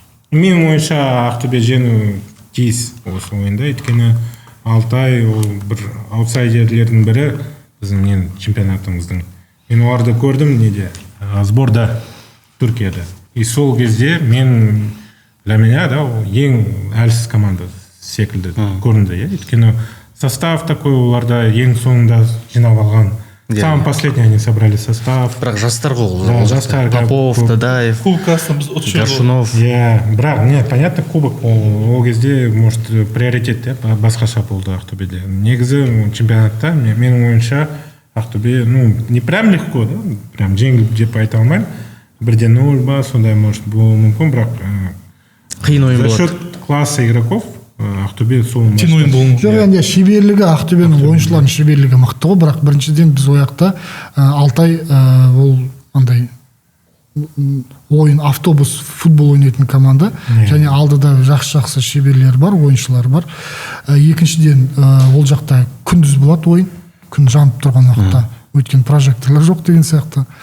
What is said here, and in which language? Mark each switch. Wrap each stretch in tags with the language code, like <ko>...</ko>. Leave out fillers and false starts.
<kk>Менің ойымша Ақтөбе жеңу тиіс осы ойында, өйткені Алтай ол бір аутсайдерлердің бірі біздің чемпионатымыздың. Мен оларды көрдім сборда Түркияда. И сол кезде</kk> <ru>для меня</ru> <kk>ең әлсіз команда секілді көрінді. Өйткені</kk> <ru>состав такой,</ru> <kk>оларда ең соңында жинап алған.</kk> <ru>Самый последний они собрали состав.</ru> <kk>Бірақ жастар ғой. Попов, Дадаев, Горшунов. Бірақ, понятно, кубок ол кезде,</kk> <ru>может, приоритет</ru> <kk>басқаша болды Ақтөбеде. Негізі чемпионатта, менің ойымша, Ақтөбе,</kk> <ru>не прям легко,</ru> <kk>прям жеңіл деп айта алмаймын. 1-0 ба, сондай, может, болуы мүмкін, бірақ қиын ойын болады.</kk> <ru>За счет класса игроков Ақтөбе сол</ru> <kk>жоқ, енді шеберлігі, Ақтөбенің ойыншыларының шеберлігі мықты ғой, бірақ біріншіден біз ояқта Алтай ол андай ойын автобус футбол ойнайтын команда, және алдыда жақсы шеберлер бар, ойыншылар бар. Екіншіден ол жақта күндіз болады ойын, күн жанып тұрған уақытта, өйткені прожекторлар жоқ деген сияқты.</kk>